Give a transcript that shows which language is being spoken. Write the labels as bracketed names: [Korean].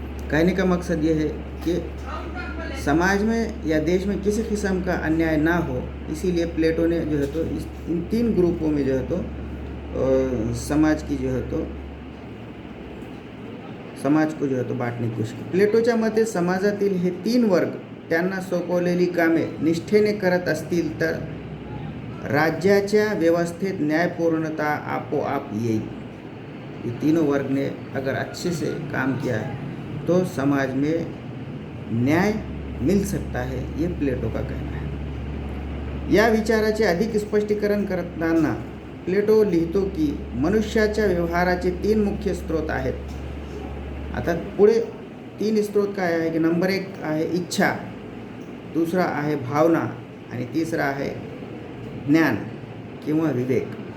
[Hindi] कहने का मकसद ये है कि समाज में या देश में किसी किस्म का अन्याय ना हो, इसीलिए प्लेटो ने जो है तो इन 3 ग्रुपों में जो है तो समाज की जो है तो समाज को जो है तो बांटणे की कोशिश. [Marathi] प्लेटोच्या मते समाजातील हे 3 वर्ग त्यांना सोपवलेली कामे निष्ठेने करत असतील तर राज्याच्या व्यवस्थेत न्यायपूर्णता आपोआप येईल. [Hindi] ये तीनों वर्ग ने अगर अच्छे से काम किया है तो समाज में न्याय मिल सकता है, ये प्लेटो का कहना है. [Marathi] या विचाराचे अधिक स्पष्टीकरण करताना प्लेटो लिहितो की मनुष्याच्या व्यवहाराचे 3 मुख्य स्रोत आहेत. आता पुढे 3 स्रोत काय आहे की नंबर 1 आहे इच्छा, दूसरा आहे भावना आणि तिसरा आहे ज्ञान किंवा विवेक.